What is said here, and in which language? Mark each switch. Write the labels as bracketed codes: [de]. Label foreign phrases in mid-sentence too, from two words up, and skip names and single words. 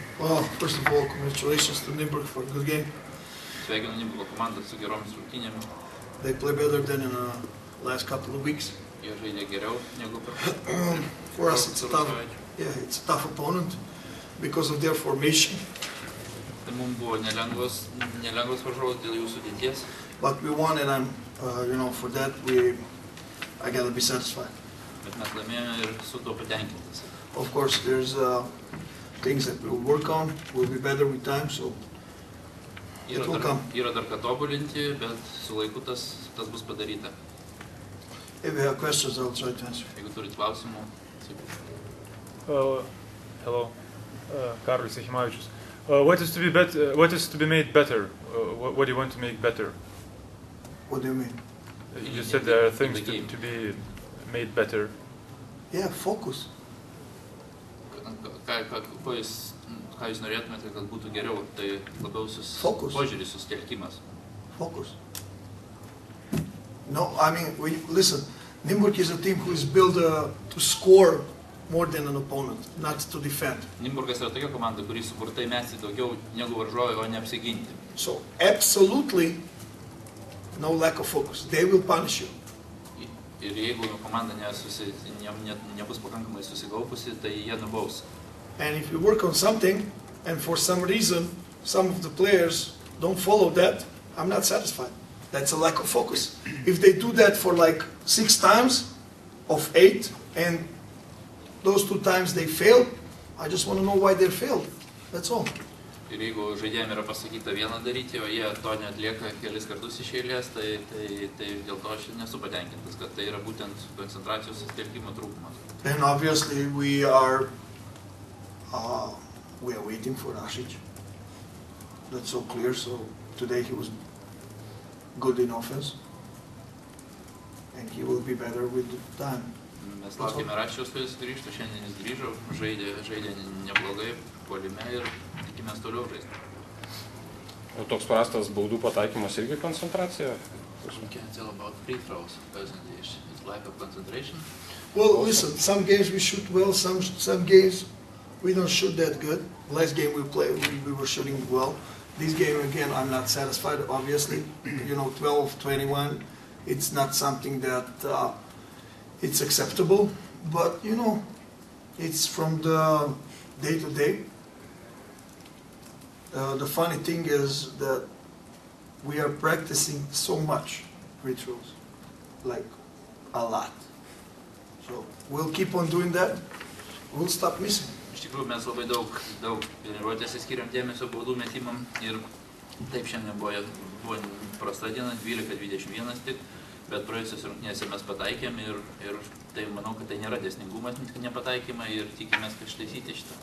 [en] Well, first of all, congratulations to Nymburk for a good game. [lt] Sveikinu Nymburko komandą su geromis rungtynėmis. [en] They play better than in the last couple of weeks. [lt] Jie žaidė geriau negu per [en] For us, it's a tough opponent because of their formation. [lt] Tai mums buvo nelengvas varžovas dėl jų sudėties. [en] But we won, and for that I gotta be satisfied. [lt] Bet mes laimėjome ir su tuo patenkintas. [en] Of course, there's things that we'll work on. We'll be better with time, so it will come. [lt] Yra dar ką tobulinti, bet su laiku tas bus padaryta. [en] If you have questions, I'll try to answer. [lt] Jeigu turit klausimų, [en] Hello, Karolis Jachimavičius. What is to be made better? What do you want to make better? What do you mean? You said there are things to be made better. Yeah, focus. [lt] Ką jūs norėtumėte, kad būtų geriau, tai labiau požiūris, susitelkimas. [en] Focus. No, I mean, listen, Nymburk is a team who is built to score more than an opponent, not to defend. [lt] Nymburkas yra tokia komanda, kuri sukurta įmesti daugiau negu varžovai, o ne apsiginti. [en] So, absolutely no lack of focus. They will punish you. [lt] Ir jeigu komanda nebus pakankamai susigaupusi, tai jie nubaus. [en] And if you work on something, and for some reason, some of the players don't follow that, I'm not satisfied. That's a lack of focus. If they do that for like 6 times of 8, and those 2 times they fail, I just want to know why they failed. That's all. [lt] Ir jeigu žaidėjams yra pasakyta vieną daryti, o jie to neatlieka kelis kartus iš eilės, tai dėl to aš nesu patenkintas, kad tai yra būtent koncentracijos susitelkimo trūkumas. [en] And obviously we are waiting for Rasic. That's so clear. So today he was good in offense, and he will be better with time. [lt] Mes laukėme Račiaus, kai jis grįžtų, šiandien jis grįžo, žaidė neblogai puolime ir tikimės toliau žaisti. O toks prastas baudų pataikymas irgi koncentracija? [en] We can't tell about free throws, it's lack of concentration. Well, listen, some games we shoot well, some games we don't shoot that good. Last game we played, we were shooting well. This game, again, I'm not satisfied, obviously. 12, 21, it's not something that it's acceptable. But, it's from the day to day. The funny thing is that we are practicing so much free throws, like a lot. So we'll keep on doing that. We'll stop missing. [lt] Iš tikrųjų, mes labai daug treniruotėse skiriam dėmesio baudų metimam ir taip šiandien buvo prasta diena, 12-21 tik, bet praėjusios rungtynėse mes pataikėm ir tai manau, kad tai nėra dėsningumas, nepataikymai ir tikimės, kad ištaisyti šitą.